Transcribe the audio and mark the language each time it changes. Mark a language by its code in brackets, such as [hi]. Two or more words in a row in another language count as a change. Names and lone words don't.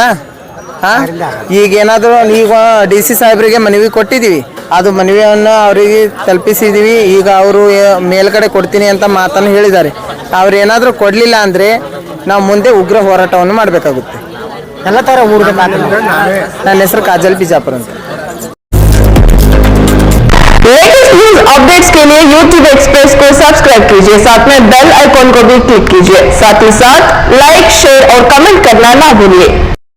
[kn] ಈಗ ಏನಾದರೂ ಈಗ DC ಸಾಹೇಬರಿಗೆ ಮನವಿ ಕೊಟ್ಟಿದ್ದೀವಿ, ಅದು ಮನವಿಯನ್ನು ಅವರಿಗೆ ತಲುಪಿಸಿದ್ದೀವಿ. ಈಗ ಅವರು ಮೇಲ್ಗಡೆ ಕೊಡ್ತೀನಿ ಅಂತ ಮಾತನ್ನು ಹೇಳಿದ್ದಾರೆ. ಅವ್ರು ಏನಾದರೂ ಕೊಡಲಿಲ್ಲ ಅಂದರೆ ನಾವು ಮುಂದೆ ಉಗ್ರ ಹೋರಾಟವನ್ನು ಮಾಡಬೇಕಾಗುತ್ತೆ. ಎಲ್ಲ ಥರ ನನ್ನ ಹೆಸರು ಕಾಜಲ್ ಬಿಜಾಪುರ ಅಂತ. [en] latest news updates [hi] के लिए YouTube एक्सप्रेस को सब्सक्राइब कीजिए, साथ में [en] bell icon [hi] को भी क्लिक कीजिए, साथ ही साथ लाइक, शेयर और कमेंट करना ना भूलिए।